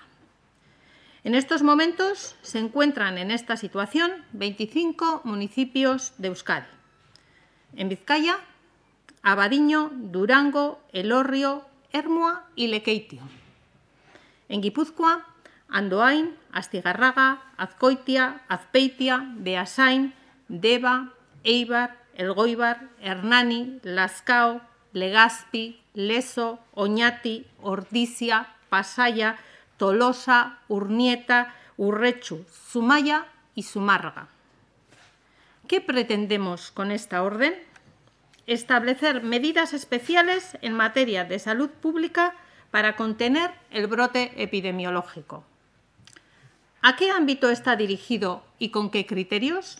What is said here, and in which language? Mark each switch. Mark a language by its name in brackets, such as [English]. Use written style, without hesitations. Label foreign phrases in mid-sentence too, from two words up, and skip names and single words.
[Spanish] En estos momentos se encuentran en esta situación 25 municipios de Euskadi. En Vizcaya, Abadiño, Durango, Elorrio, Ermua y Lekeitio. En Guipúzcoa, Andoain, Astigarraga, Azkoitia, Azpeitia, Beasain, Deba, Eibar, Elgoibar, Hernani, Lazkao, Legazpi, Lezo, Oñati, Ordizia, Pasaia, Tolosa, Urnieta, Urretxu, Zumaia y Zumárraga. ¿Qué pretendemos con esta orden? Establecer medidas especiales en materia de salud pública para contener el brote epidemiológico. ¿A qué ámbito está dirigido y con qué criterios?